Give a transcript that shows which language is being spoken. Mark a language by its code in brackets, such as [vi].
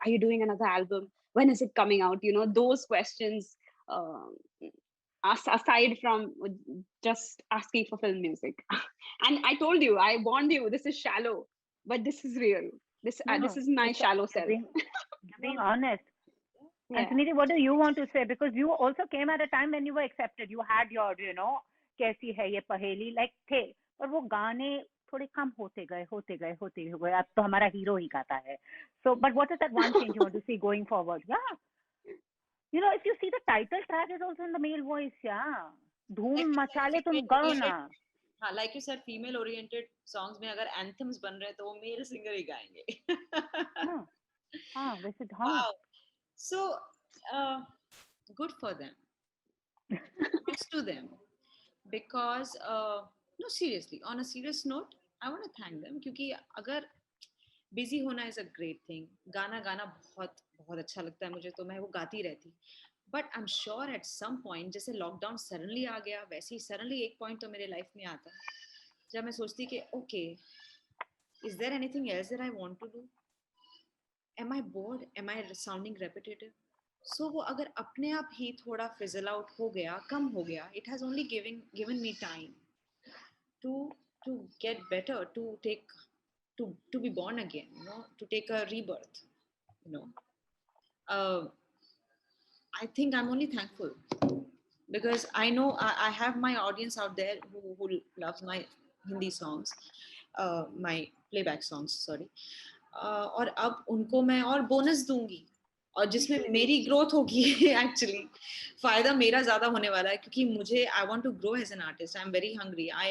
[en] Are you doing another album? When is it coming out? Those questions, aside from just asking for film music. And I told you, I warned you, this is shallow, but this is real. This No, is my shallow self. being honest. Yeah. And Suniti, what do you want to say? Because you also came at a time when you were accepted. You had your, [hi] कैसी है ये पहेली, [en] like [hi] थे. पर वो गाने थोड़े कम होते गए. अब तो हमारा हीरो ही गाता है. [en] So, but what is that one change you want to see going forward? Yeah. If you see the title track is also in the male voice, yeah. [hi] धूम मचा ले तुम गाओ ना. हाँ, [en] like you said, female oriented songs [hi] में अगर anthems बन रहे हैं तो वो male singer ही गाएंगे. हाँ, वैसे हाँ. [en] Wow. So, good for them. Thanks to them. Because, no, seriously, on a serious note, I want to thank them. [hi] क्योंकि अगर [en] busy [hi] होना [en] is a great thing. [hi] गाना बहुत बहुत अच्छा लगता है मुझे, तो मैं वो गाती रहती. [en] But I'm sure at some point, [hi] जैसे लॉकडाउन सडनली आ गया, वैसे ही सडनली एक पॉइंट तो मेरे लाइफ में आता जब मैं सोचती कि [en] Okay, is there anything else that I want to do? Am I bored? Am I sounding repetitive? So [hi] वो अगर अपने आप ही थोड़ा [en] fizzle out [hi] हो गया, कम हो गया, [en] it has only given me time to get better, to be born again, to take a rebirth, I think I'm only thankful because I know I have my audience out there who loves my Hindi songs, my playback songs, sorry. [hi] और अब उनको मैं और bonus दूंगी और जिसमें मेरी growth होगी. एक्चुअली फायदा मेरा ज्यादा होने वाला है क्योंकि मुझे [en] I want to grow as an artist. I am very hungry.